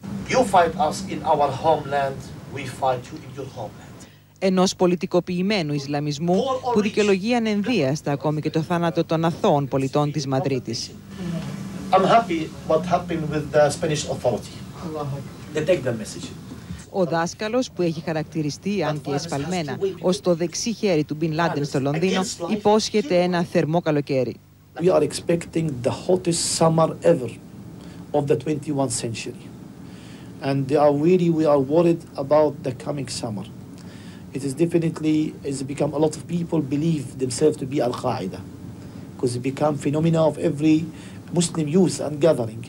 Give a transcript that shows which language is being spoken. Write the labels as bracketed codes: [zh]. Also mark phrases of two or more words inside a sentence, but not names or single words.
[el] Ενός πολιτικοποιημένου Ισλαμισμού που δικαιολογεί ανενδίαστα ακόμη και το θάνατο των αθώων πολιτών της Μαδρίτης. Ο δάσκαλος, που έχει χαρακτηριστεί, αν και εσφαλμένα, ως το δεξί χέρι του Μπιν Λάντεν στο Λονδίνο, υπόσχεται ένα θερμό καλοκαίρι. [en] We are expecting the hottest summer ever of the 21st century. And we are worried about the coming summer. It is definitely, it's become a lot of people believe themselves to be Al-Qaeda, because it become phenomena of every Muslim youth and gathering.